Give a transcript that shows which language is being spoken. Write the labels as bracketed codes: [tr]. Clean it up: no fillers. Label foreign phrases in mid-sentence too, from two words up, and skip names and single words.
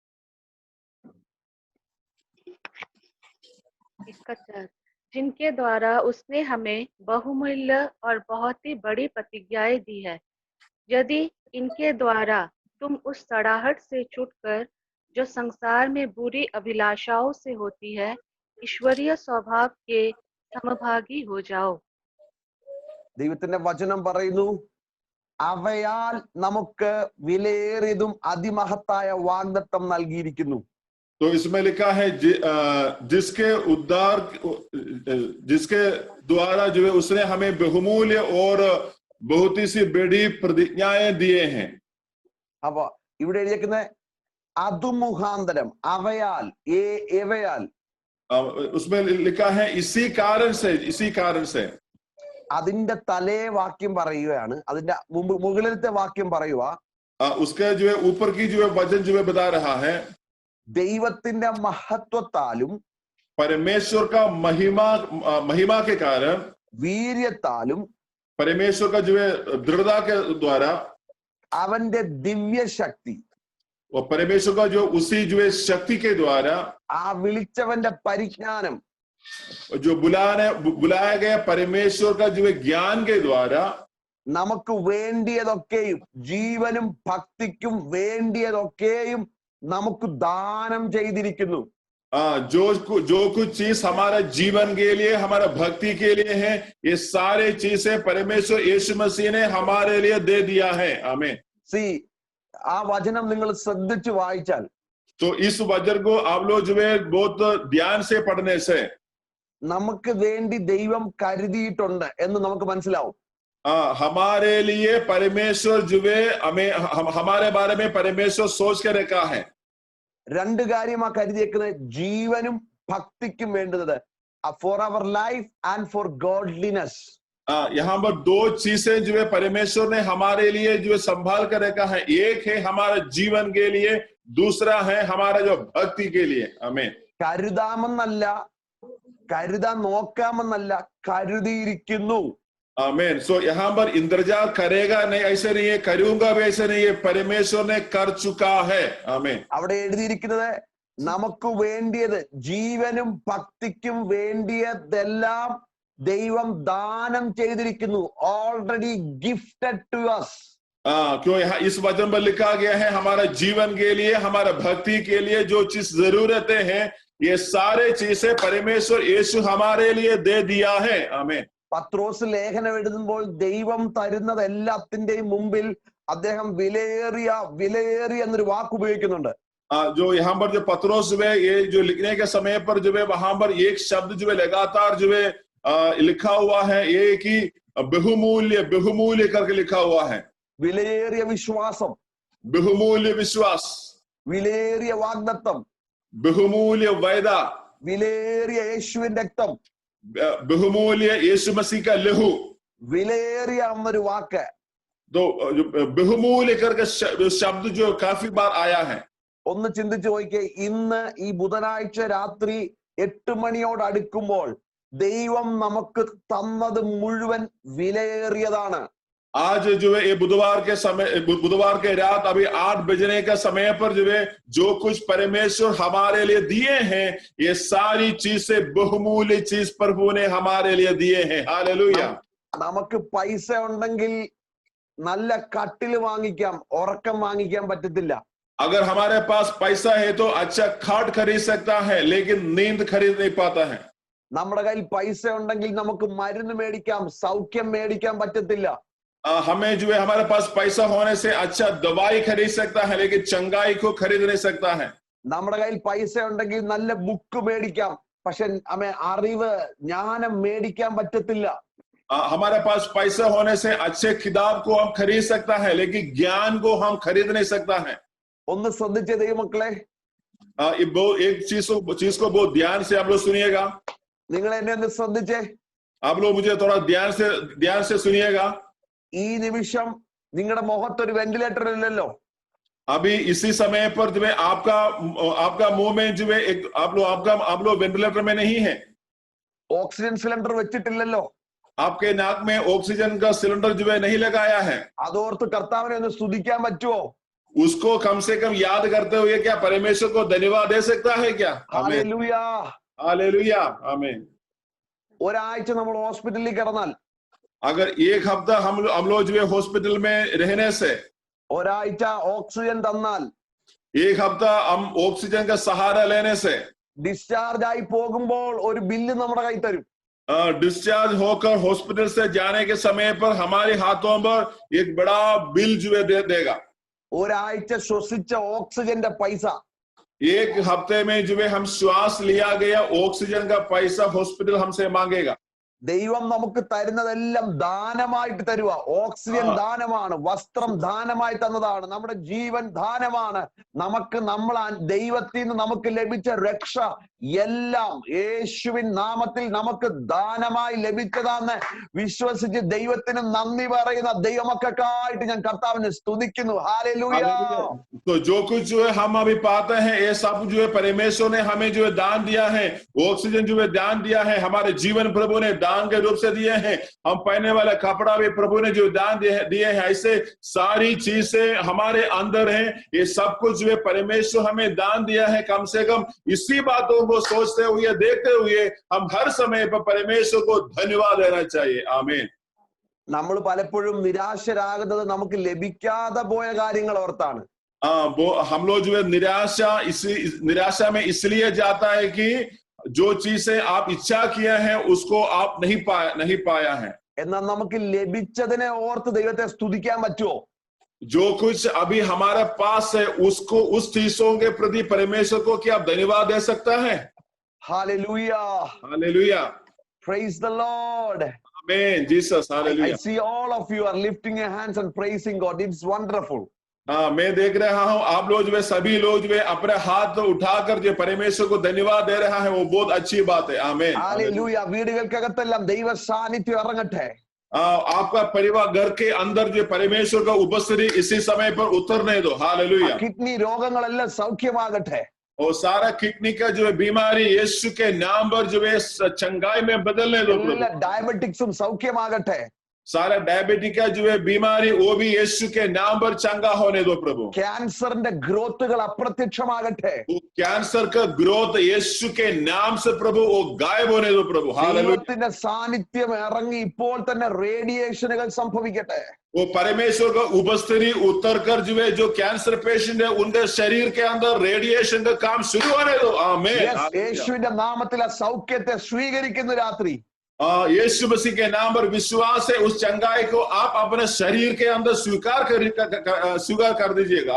[hi] जिनके द्वारा उसने हमें बहुमूल्य और बहुत ही बड़ी प्रतिज्ञाएं दी है, यदि इनके द्वारा तुम उस सड़ाहट से छूटकर जो संसार में बुरी अभिलाषाओं से होती है ईश्वरीय स्वभाव के समभागी हो जाओ। [ml] ദൈവത്തിന്റെ വചനം പറയുന്നു, അവയാൽ നമുക്ക് വിലയേറിയതും അതിമഹത്തായ വാഗ്ദത്തം നൽകിയിരിക്കുന്നു। [hi] तो इसमें लिखा है जिसके द्वारा जो है उसने हमें बहुमूल्य और बहुत ही सी बड़ी प्रतिज्ञाएं दिए हैं। [ml] അപ്പൊ ഇവിടെ എഴുതിയിരിക്കുന്ന അതുമുഖാന്തരം, അവയാൽ എവയാൽ, [hi] उसमें लिखा है इसी कारण से। [ml] അതിന്റെ തലേ വാക്യം പറയുകയാണ്, അതിന്റെ മുകളിലത്തെ വാക്യം പറയുക, [hi] उसके जो है ऊपर की जो है वचन जो है बता रहा है [ml] ദൈവത്തിന്റെ മഹത്വത്താലും [hi] परमेश्वर का महिमा के कारण, [ml] വീര്യത്താലും [hi] परमेश्वर का जो है दृढ़ता के द्वारा, [ml] അവന്റെ ദിവ്യ ശക്തി, [hi] और परमेश्वर का जो उसी जो है शक्ति के द्वारा, [ml] ആ വിളിച്ചവന്റെ പരിജ്ഞാനം, [hi] जो बुलाया गया परमेश्वर का जो है ज्ञान के द्वारा [ml] നമുക്ക് വേണ്ടിയതൊക്കെയും ജീവനും ഭക്തിക്കും വേണ്ടിയതൊക്കെയും നമുക്ക് ദാനം ചെയ്തിരിക്കുന്നു। [hi] जो कुछ चीज हमारा जीवन के लिए, हमारा भक्ति के लिए है, ये सारे चीजें परमेश्वर यीशु मसीह ने हमारे लिए दे दिया है। आमीन। [ml] ആ വചനം നിങ്ങൾ ശ്രദ്ധിച്ചു വായിച്ചാൽ, [hi] तो इस वचन को आप लोग जो है बहुत ध्यान से पढ़ने से [ml] നമുക്ക് വേണ്ടി ദൈവം കരുതിയിട്ടുണ്ട് എന്ന് നമുക്ക് മനസ്സിലാവും। [hi] हमारे लिए परमेश्वर जो है हमारे बारे में परमेश्वर सोच के रखा है। [ml] 2 കാര്യമാ കരുതിയേക്കുന്നത്, ജീവനും ഭക്തിക്കും വേണ്ടത്, [en] for our life and for godliness. [hi] यहाँ पर 2 चीजें जो है परमेश्वर ने हमारे लिए जो है संभाल कर रखा है। एक है हमारे जीवन के लिए, दूसरा है हमारा जो भक्ति के लिए। आमीन। [ml] കരുതാമെന്നല്ല, കരുതാൻ നോക്കാമെന്നല്ല, കരുതിയിരിക്കുന്നു। [hi] आमीन। सो यहाँ पर इंतजार करेगा नहीं, ऐसे नहीं है, करूंगा भी ऐसे नहीं है, परमेश्वर ने कर चुका है। आमीन। [ml] അവിടെ എഴുതിയിരിക്കുന്നത് നമുക്ക് വേണ്ടിയത് ജീവനും ഭക്തിക്കും വേണ്ടിയതെല്ലാം ദൈവം ദാനം ചെയ്തിരിക്കുന്നു. [en] already gifted to us. [hi] क्यों यहाँ इस वचन पर लिखा गया है, हमारा जीवन के लिए, हमारा भक्ति के लिए जो चीज जरूरतें हैं, ये सारे चीजें परमेश्वर यीशु हमारे लिए दे दिया है। आमीन। [ml] പത്രോസ് ലേഖനം എഴുതുമ്പോൾ ദൈവം തരുന്നത് എല്ലാത്തിന്റെയും മുമ്പിൽ അദ്ദേഹം വിലയേറിയ എന്നൊരു വാക്ക് ഉപയോഗിക്കുന്നുണ്ട്. [hi] जो यहाँ पर जो पत्रोस जो है, ये जो लिखने के समय पर जो है वहां पर एक शब्द जो है लगातार जो है लिखा हुआ है, ये कि बहुमूल्य करके लिखा हुआ है। [ml] വിലയേറിയ വിശ്വാസം, [hi] बहुमूल्य विश्वास, [ml] വിലയേറിയ വാഗ്ദത്തം, [hi] बहुमूल्य वायदा, [ml] വിലയേറിയ യേശുവിന്റെ രക്തം, [hi] बहुमूल्य यीशु मसीह का लहू, [ml] വിലയേറിയ എന്നൊരു വാക്ക്. [hi] तो बहुमूल्य करके शब्द जो काफी बार आया है। [ml] ഒന്ന് ചിന്തിച്ചു നോക്കിയേ, ഇന്ന് ഈ ബുധനാഴ്ച രാത്രി 8 മണിയോട് അടുക്കുമ്പോൾ ദൈവം നമുക്ക് തന്നത് മുഴുവൻ വിലയേറിയതാണ്. [hi] आज जो है ये बुधवार के रात अभी 8 बजने का समय पर जो है जो कुछ परमेश्वर हमारे लिए दिए हैं, ये सारी चीजें बहुमूल्य चीज प्रभु ने हमारे लिए दिए हैं। हालेलुया। [ml] നമുക്ക് പൈസ ഉണ്ടെങ്കിൽ നല്ല കട്ടിൽ വാങ്ങിക്കാം, ഉറക്കം വാങ്ങിക്കാൻ പറ്റത്തില്ല. [hi] अगर हमारे पास पैसा है तो अच्छा खाट खरीद सकता है, लेकिन नींद खरीद नहीं पाता है। [ml] നമ്മുടെ കയ്യിൽ പൈസ ഉണ്ടെങ്കിൽ നമുക്ക് മരുന്ന് മേടിക്കാം, സൗഖ്യം മേടിക്കാൻ പറ്റത്തില്ല. [hi] हमें जो है हमारे पास पैसा होने से अच्छा दवाई खरीद सकता है, लेकिन चंगाई को खरीद नहीं सकता है। [ml] നമ്മുടെ കയ്യിൽ പൈസ ഉണ്ടെങ്കിൽ നല്ല ബുക്ക് മേടിക്കാം, പക്ഷെ അറിവ് ജ്ഞാനം മേടിക്കാൻ പറ്റത്തില്ല. [hi] हमारे पास पैसा होने से अच्छे किताब को हम खरीद सकता है, लेकिन ज्ञान को हम खरीद नहीं सकता है। [ml] ഒന്ന് ശ്രദ്ധിച്ചേ ദൈവമക്കളെ, [hi] एक चीज को बहुत ध्यान से आप लोग सुनिएगा। [ml] നിങ്ങൾ എന്നെ ഒന്ന് ശ്രദ്ധിച്ചേ. [hi] आप लोग मुझे थोड़ा ध्यान से सुनिएगा। [ml] ഈ നിമിഷം നിങ്ങളുടെ മുഖത്തൊരു വെന്റിലേറ്റർ ഇല്ലല്ലോ. [hi] अभी इसी समय पर जो है आपका मुंह में जो है एक आप लोग वेंटिलेटर में नहीं है। [ml] ഓക്സിജൻ സിലിണ്ടർ വെച്ചിട്ടില്ലല്ലോ. [hi] आपके नाक में ऑक्सीजन का सिलेंडर जो है नहीं लगाया है। [ml] അതോർത്ത് കർത്താവിനെ ഒന്ന് സ്തുതിക്കാൻ പറ്റുമോ? [hi] उसको कम से कम याद करते हुए क्या परमेश्वर को धन्यवाद दे सकता है क्या? [ml] ഹല്ലേലൂയ, [hi] हालेलुया, आमीन। [ml] ഒരാഴ്ച നമ്മൾ ഹോസ്പിറ്റലിൽ കിടന്നാൽ, [hi] अगर एक हफ्ता हम लोग जो है हॉस्पिटल में रहने से, [ml] ഒരാഴ്ച ഓക്സിജൻ തന്നാൽ, [hi] एक हफ्ता हम ऑक्सीजन का सहारा लेने से, [ml] ഡിസ്ചാർജ് ആയി പോകുമ്പോൾ ഒരു ബില്ല് നമ്മുടെ കൈ തരും. [hi] डिस्चार्ज होकर हॉस्पिटल से जाने के समय पर हमारे हाथों पर एक बड़ा बिल जो है देगा। [ml] ഒരാഴ്ച ശ്വസിച്ച ഓക്സിജന്റെ പൈസ, [hi] एक हफ्ते में जो है हम श्वास लिया गया ऑक्सीजन का पैसा हॉस्पिटल हमसे मांगेगा। [ml] ദൈവം നമുക്ക് തരുന്നതെല്ലാം ദാനമായിട്ട് തരുക. ഓക്സിജൻ ദാനമാണ്, വസ്ത്രം ദാനമായി തന്നതാണ്, നമ്മുടെ ജീവൻ ദാനമാണ്. നമ്മൾ ദൈവത്തിൽ നിന്ന് നമുക്ക് ലഭിച്ച രക്ഷ എല്ലാം യേശുവിൻ നാമത്തിൽ നമുക്ക് ദാനമായി ലഭിച്ചതാന്ന് വിശ്വസിച്ച് ദൈവത്തിന് നന്ദി പറയുന്ന ദൈവമക്കൾക്കായിട്ട് ഞാൻ കർത്താവിനെ സ്തുതിക്കുന്നു. ഹല്ലേലൂയ। [hi] तो जो कुछ जो है हम अभी पाते हैं, ये सब जो है परमेश्वर ने हमें जो है दान दिया है। ऑक्सीजन जो है दान दिया है, हमारे जीवन प्रभु ने दान के रूप से दिए हैं। हम पहनने वाला कपड़ा भी प्रभु ने जो दान दिए हैं। ऐसे सारी चीजें हमारे अंदर हैं, ये सब कुछ जो है परमेश्वर हमें दान दिया है। कम से कम इसी बातों को सोचते हुए, देखते हुए हम हर समय पर परमेश्वर को धन्यवाद देना चाहिए। आमीन। നമ്മൾ പലപ്പോഴും നിരാശരാകുന്നത് നമുക്ക് ലഭിക്കാതെ പോയ കാര്യങ്ങൾ ഓർത്താണ്. हम लोग जो है निराशा में इसलिए जाता है कि जो चीजें आप इच्छा किया है उसको आप नहीं पाया है। എന്നാൽ നമുക്ക് ലഭിച്ചതിനെ ഓർത്ത് ദൈവത്തെ സ്തുതിക്കാൻ പറ്റുമോ? जो कुछ अभी हमारे पास है उसको, उस चीजों के प्रति परमेश्वर को क्या आप धन्यवाद दे सकता है? हालेलुया, हालेलुया, [en] praise the Lord, amen, Jesus, I hallelujah. see all of you are lifting your hands and praising God. It's wonderful. [hi] मैं देख रहा हूं आप लोग जो है सभी लोग जो है अपने हाथ उठाकर जो परमेश्वर को धन्यवाद दे रहा है, वो बहुत अच्छी बात है। आमीन, हालेलुया। [ml] വീടുകൾക്കകത്തെല്ലാം ദൈവ സാന്നിധ്യം ഇറങ്ങട്ടെ. [hi] आपका परिवार घर के अंदर जो परमेश्वर का उपस्थिति इसी समय पर उतरने दो। हालेलुया। [ml] കിഡ്നി രോഗങ്ങളെല്ലാം സൗഖ്യമാകട്ടെ. [hi] और सारा किडनी का जो है बीमारी यीशु के नाम पर जो है चंगाई में बदलने दो। [ml] എല്ലാ ഡയബറ്റിക്സും സൗഖ്യമാകട്ടെ. [hi] सारा डायबिटिक का जो है बीमारी वो भी यीशु के नाम पर चंगा होने दो प्रभु। [ml] ക്യാൻസറിന്റെ ഗ്രോത്തുകൾ അപ്രത്യക്ഷമാകട്ടെ. [hi] वो कैंसर का ग्रोथ यीशु के नाम से प्रभु वो गायब होने दो प्रभु। हालेलुया। [ml] ദൈവത്തിന്റെ സാന്നിധ്യം ഇറങ്ങി ഇപ്പോൾ തന്നെ റേഡിയേഷനുകൾ സംഭവിക്കട്ടെ. [hi] वो परमेश्वर का उपस्थिति उतर कर जो है जो [en] cancer patient [hi] है उनके शरीर के अंदर रेडिएशन का काम शुरू होने दो। आमीन। [ml] യേശുവിന്റെ നാമത്തിൽ ആ സൗഖ്യത്തെ സ്വീകരിക്കുന്ന രാത്രി [hi] यीशु मसीह के नाम पर विश्वास है उस चंगाई को आप अपने शरीर के अंदर स्वीकार कर दीजिएगा।